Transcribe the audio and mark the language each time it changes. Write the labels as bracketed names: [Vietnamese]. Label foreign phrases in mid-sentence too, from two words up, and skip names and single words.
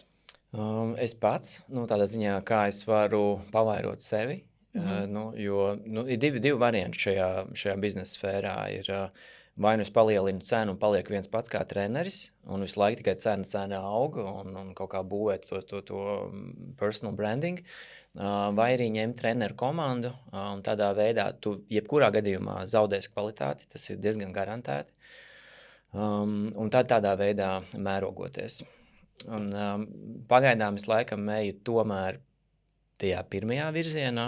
[Latvian] Es pats, tādā ziņā, kā es varu pavairot sevi, jo ir divi varianti šajā biznesa sfērā. Ir vai nu es palielinu cenu un palieku viens pats kā treneris, un visu laiku tikai cena auga un kaut kā būvēt to [English] personal branding, [Latvian] vai arī ņemt treneru komandu, un tādā veidā tu jebkurā gadījumā zaudēsi kvalitāti, tas ir diezgan garantēti, un tādā veidā mērogoties. Un pagaidām es laikam eju tomēr tajā pirmajā virzienā.